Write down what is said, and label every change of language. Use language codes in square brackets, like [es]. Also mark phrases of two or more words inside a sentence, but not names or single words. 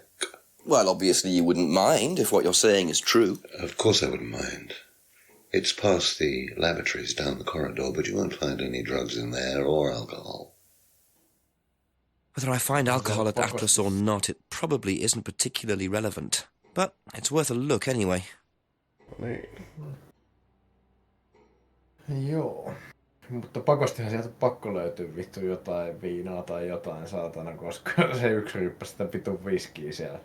[en] Well, obviously you wouldn't mind if what you're saying is true. Of course I wouldn't mind. It's past the lavatories down the corridor, but you won't find any drugs in there or alcohol. Whether I find alcohol at Atlas or not, it probably isn't particularly relevant. But it's worth a look anyway. [fi] Niin. Joo. Mutta pakostihan sieltä pakko löytyy vittu jotain viinaa tai jotain saatana, koska se yksi ryppäsi sitä vitun viskiä siellä.